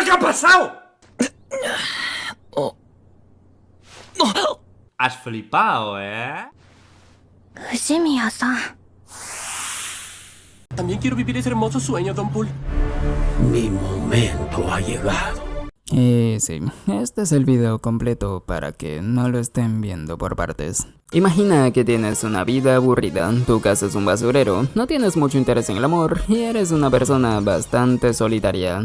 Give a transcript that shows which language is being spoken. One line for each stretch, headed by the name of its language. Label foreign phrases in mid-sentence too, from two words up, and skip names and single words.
Spanish: pasado? Has flipado, ¿eh?
Japanese: 藤宮さん
Spanish: También quiero vivir ese hermoso sueño, Don Pool. Mi momento ha llegado. Y sí, este es el video completo para que no lo estén viendo por partes. Imagina que tienes una vida aburrida, tu casa es un basurero, no tienes mucho interés en el amor y eres una persona bastante solitaria.